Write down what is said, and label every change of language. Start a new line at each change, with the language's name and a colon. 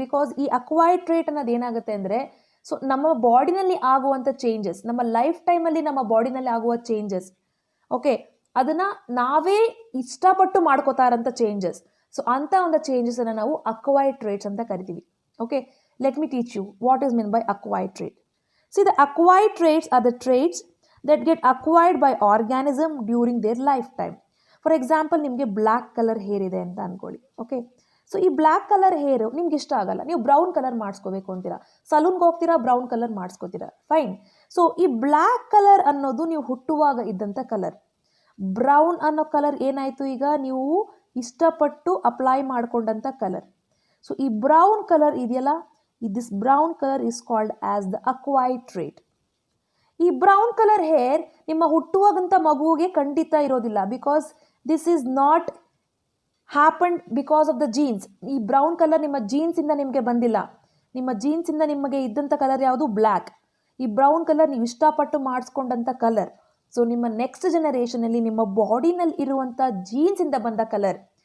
Kannada: Because ಈ acquired trait ಅನ್ನೋದು ಏನಾಗುತ್ತೆ ಅಂದರೆ, ಸೊ ನಮ್ಮ ಬಾಡಿನಲ್ಲಿ ಆಗುವಂಥ ಚೇಂಜಸ್, ನಮ್ಮ ಲೈಫ್ ಟೈಮಲ್ಲಿ ನಮ್ಮ ಬಾಡಿನಲ್ಲಿ ಆಗುವ ಚೇಂಜಸ್, ಓಕೆ, ಅದನ್ನು ನಾವೇ ಇಷ್ಟಪಟ್ಟು ಮಾಡ್ಕೋತಾ ಇರೋಂಥ ಚೇಂಜಸ್. ಸೊ ಅಂಥ ಒಂದು ಚೇಂಜಸನ್ನು ನಾವು ಅಕ್ವೈರ್ಡ್ ಟ್ರೇಟ್ಸ್ ಅಂತ ಕರಿತೀವಿ. Okay,
English: Let me teach you what is mean by acquired trait. the acquired traits are the traits that get acquired by organism during their lifetime. For example,
Kannada: ನಿಮಗೆ black colour hair ಇದೆ ಅಂತ ಅಂದ್ಕೊಳ್ಳಿ. Okay, so ಈ black colour ಹೇರು ನಿಮ್ಗೆ ಇಷ್ಟ ಆಗಲ್ಲ, ನೀವು brown colour ಮಾಡಿಸ್ಕೋಬೇಕು ಅಂತೀರಾ, ಸಲೂನ್ಗೆ ಹೋಗ್ತೀರಾ, ಬ್ರೌನ್ ಕಲರ್ ಮಾಡಿಸ್ಕೋತೀರಾ, ಫೈನ್. ಸೊ ಈ ಬ್ಲ್ಯಾಕ್ ಕಲರ್ ಅನ್ನೋದು ನೀವು ಹುಟ್ಟುವಾಗ ಇದ್ದಂಥ ಕಲರ್. ಬ್ರೌನ್ ಅನ್ನೋ ಕಲರ್ ಏನಾಯಿತು, ಈಗ ನೀವು ಇಷ್ಟಪಟ್ಟು ಅಪ್ಲೈ ಮಾಡಿಕೊಂಡಂಥ ಕಲರ್. ಸೊ ಈ ಬ್ರೌನ್ ಕಲರ್ ಇದೆಯಲ್ಲ,
English: this brown color is called as the acquired trait.
Kannada: ಈ ಬ್ರೌನ್ ಕಲರ್ ಹೇರ್ ನಿಮ್ಮ ಹುಟ್ಟುವಾಗಂತ ಮಗುವಿಗೆ ಖಂಡಿತ ಇರೋದಿಲ್ಲ.
English: Because this is not happened because of the genes.
Kannada: ಈ ಬ್ರೌನ್ ಕಲರ್ ನಿಮ್ಮ ಜೀನ್ಸಿಂದ ನಿಮಗೆ ಬಂದಿಲ್ಲ. ನಿಮ್ಮ ಜೀನ್ಸಿಂದ ನಿಮಗೆ ಇದ್ದಂಥ ಕಲರ್ ಯಾವುದು? ಬ್ಲ್ಯಾಕ್. ಈ ಬ್ರೌನ್ ಕಲರ್ ನೀವು ಇಷ್ಟಪಟ್ಟು ಮಾಡಿಸ್ಕೊಂಡಂಥ ಕಲರ್. ಸೊ ನಿಮ್ಮ ನೆಕ್ಸ್ಟ್ ಜನರೇಷನಲ್ಲಿ ನಿಮ್ಮ ಬಾಡಿನಲ್ಲಿ ಇರುವಂಥ ಜೀನ್ಸಿಂದ ಬಂದ ಕಲರ್.